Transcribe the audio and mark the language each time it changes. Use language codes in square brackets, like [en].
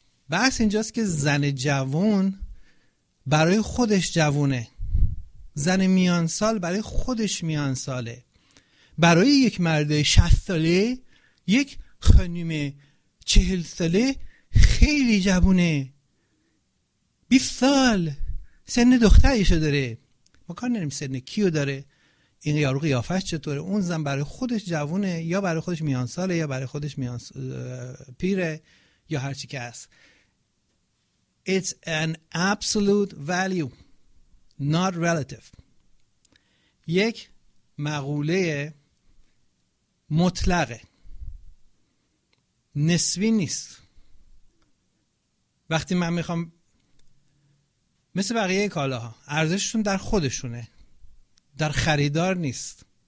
[fa] بحث اینجاست که زن جوون برای خودش جوونه، زن میان سال برای خودش میان ساله، برای یک مرد 60 ساله یک خانم 40 ساله خیلی جوونه، 20 سال سن دخترشو داره، ما کار نداریم سن کیو داره، این یارو قیافش چطوره، اون زن برای خودش جوونه یا برای خودش میان ساله یا برای خودش میان پیره یا هرچی که هست. [en] It's an absolute value, not relative. [fa] یک مقوله مطلقه، نسبی نیست. وقتی من میخوام مثل بقیه کالاها ارزششون در خودشونه، در خریدار نیست.